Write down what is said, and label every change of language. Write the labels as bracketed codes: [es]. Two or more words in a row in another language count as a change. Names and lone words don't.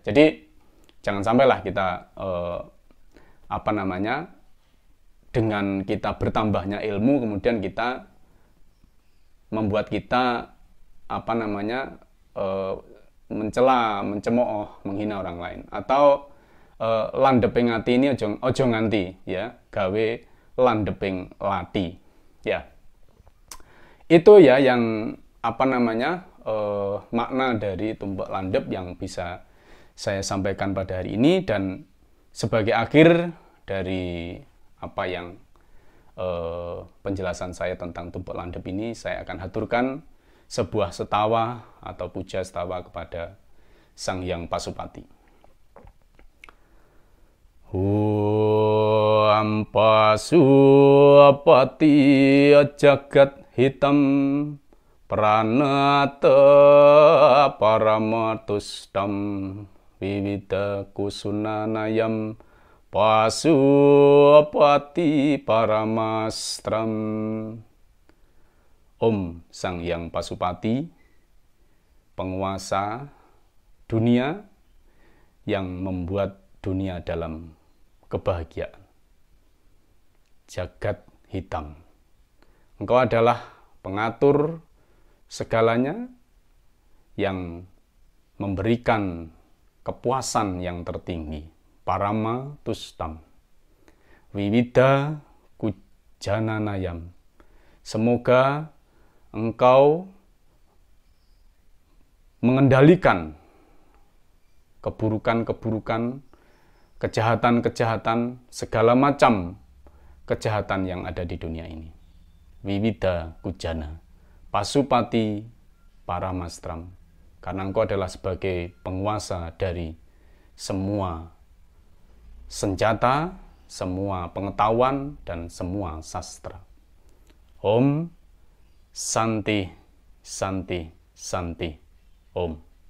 [id] Jadi jangan sampailah kita dengan kita bertambahnya ilmu kemudian kita membuat kita mencela, mencemooh, menghina orang lain, atau [jv] landeping ati ini ojo nganti ya, gawe landeping lati ya. [id] Itu ya yang makna dari tumpek landep yang bisa saya sampaikan pada hari ini. Dan sebagai akhir dari penjelasan saya tentang tumpek landep ini, saya akan haturkan sebuah setawa atau puja setawa kepada Sang Hyang Pasupati. [sa] Om Pasupati jagat hitam pranata paramatustam viwida kusunanayam Pasupati paramastram. [id] Om Sang Hyang Pasupati, penguasa dunia yang membuat dunia dalam kebahagiaan. [sa] Jagat hitam. [id] Engkau adalah pengatur segalanya yang memberikan kepuasan yang tertinggi. [sa] Parama tustam. Wiwida kujananayam. [id] Semoga engkau mengendalikan keburukan-keburukan, kejahatan-kejahatan, segala macam kejahatan yang ada di dunia ini. [sa] Wiwida kujana, Pasupati paramastram, [id] karena engkau adalah sebagai penguasa dari semua senjata, semua pengetahuan, dan semua sastra. [sa] Om Santi, Santi, Santi. Om.